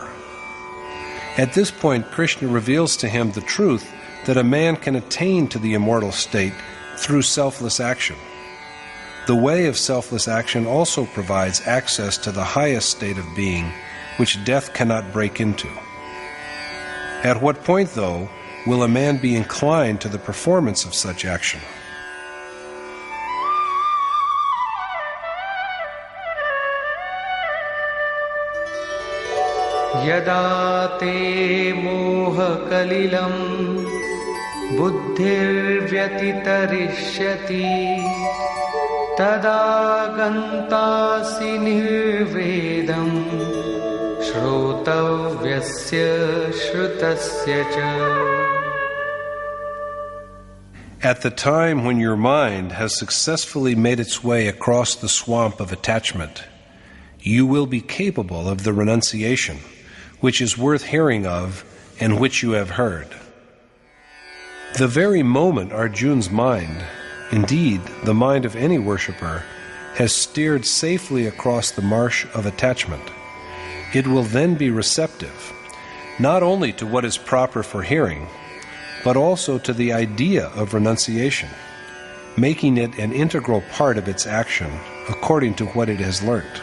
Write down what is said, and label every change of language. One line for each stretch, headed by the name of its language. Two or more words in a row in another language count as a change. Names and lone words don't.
English: At this point, Krishna reveals to him the truth that a man can attain to the immortal state through selfless action. The way of selfless action also provides access to the highest state of being, which death cannot break into. At what point, though, will a man be inclined to the performance of such action?
Sanskrit: Yada te moha kalilam buddhirvyatitarishyati tada gantasi nirvedam shrotavyasya shrutasya cha.
English: At the time when your mind has successfully made its way across the swamp of attachment, you will be capable of the renunciation, which is worth hearing of and which you have heard. The very moment Arjuna's mind, indeed the mind of any worshipper, has steered safely across the marsh of attachment, it will then be receptive, not only to what is proper for hearing, but also to the idea of renunciation, making it an integral part of its action according to what it has learnt.